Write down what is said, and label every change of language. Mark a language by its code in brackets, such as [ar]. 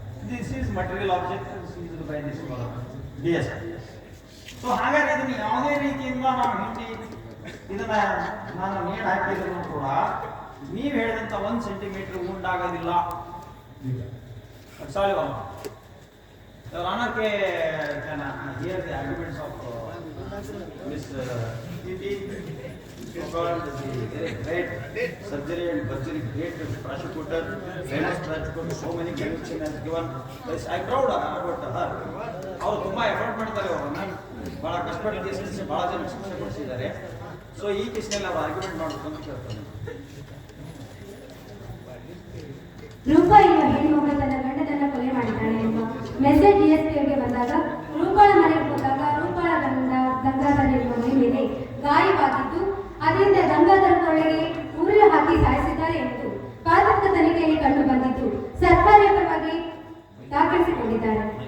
[en] This is material object seized by this DS. [kn] So ಹಾಗಾದ್ರೆ ಇದನ್ನು ಯಾವುದೇ ರೀತಿಯಿಂದ ನಾವು ಹಿಂಡಿ ಇದನ್ನ ನಾನು ನೇಣು ಹಾಕಿದ್ರು ಕೂಡ ನೀವು ಹೇಳಿದಂತ 1 centimetre ಉಂಡಾಗೋದಿಲ್ಲ. [en] That's all you want. Your Honor, can hear the arguments of Miss PT, so-called the great surgery and surgery, great prosecutor, famous prosecutor, so many conviction has given. Yes, I proud about her. [kn] ಅವರು ತುಂಬಾ effort ಮಾಡ್ತಾರೆ. ಅವರು ನಾನು ಬಹಳ ಕಷ್ಟಪಟ್ಟು case ಬಹಳ ಜನ ಶಿಕ್ಷೆ ಕೊಡಿಸಿದ್ದಾರೆ. ಸೊ ಈ ಕೇಸ್ನಲ್ಲಿ ಅವರು ಆರ್ಗ್ಯುಮೆಂಟ್ ಮಾಡಬೇಕು ಅಂತ ಕೇಳ್ತಾರೆ. ರೂಪಾ ಎಂಬ ಹೆಣ್ಣು ತನ್ನ ಗಂಡನನ್ನ ಕೊಲೆ ಮಾಡಿದ್ದಾಳೆ ಎಂಬ ಮೆಸೇಜ್ DSPಗೆ ಬಂದಾಗ ರೂಪಾಳ ಮನೆಗೆ ಹೋದಾಗ ರೂಪಾಳ ಗಂಗಾಧರ ಮೇಲೆ ಗಾಯವಾಗಿದ್ದು ಅದರಿಂದ ಗಂಗಾಧರನೊಳಗೆ ಉರುಳು ಹಾಕಿ ಸಾಯಿಸಿದ್ದಾರೆ ಎಂದು ಪ್ರಾಥಮಿಕ ತನಿಖೆಯಲ್ಲಿ ಕಂಡು ಬಂದಿದ್ದು ಸರ್ಕಾರಿ ಪರವಾಗಿ ದಾಖಲಿಸಿಕೊಂಡಿದ್ದಾರೆ.